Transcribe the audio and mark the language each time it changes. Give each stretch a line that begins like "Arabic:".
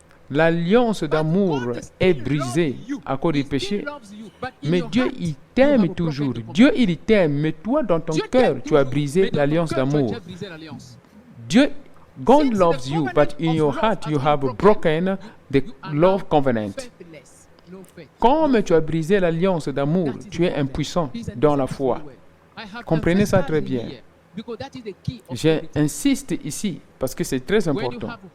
French: L'alliance d'amour est brisée à cause du péché. Mais Dieu, il t'aime toujours. Dieu, il t'aime. Mais toi, dans ton cœur, tu as brisé l'alliance d'amour.
English: Dieu, God loves you, but in your heart, you have broken the love covenant.
French: Comme tu as brisé l'alliance d'amour, tu es impuissant dans la foi. Comprenez ça très bien. J'insiste ici parce que c'est très important.